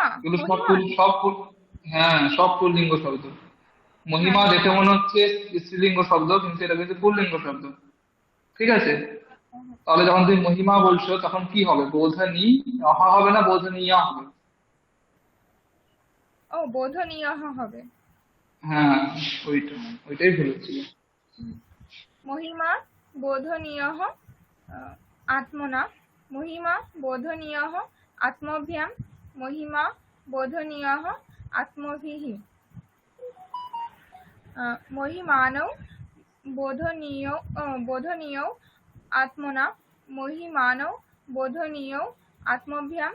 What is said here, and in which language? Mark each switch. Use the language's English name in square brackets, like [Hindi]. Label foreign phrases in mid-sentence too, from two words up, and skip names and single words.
[Bangla] এগুলো হ্যাঁ সব পুল্লিঙ্গ শব্দ মহিমা দেখে মনে হচ্ছে স্ত্রীলিঙ্গ শব্দ কিন্তু এটা কিন্তু পুল্লিঙ্গ শব্দ ঠিক আছে তাহলে যখন তুমি মহিমা বলছো তখন কি হবে বোধনী অহা হবে না বোধনীয়া হবে ও বোধনীয় হবে হ্যাঁ ওইটাই ভুল ছিল [Sanskrit] महिमा बोधनीयः आत्मना महिमा बोधनीयः आत्मभ्यां महिमा बोधनीयः आत्मभिः महिमानौ बोधनीयौ आत्मना महिमानौ बोधनीयौ आत्मभ्यां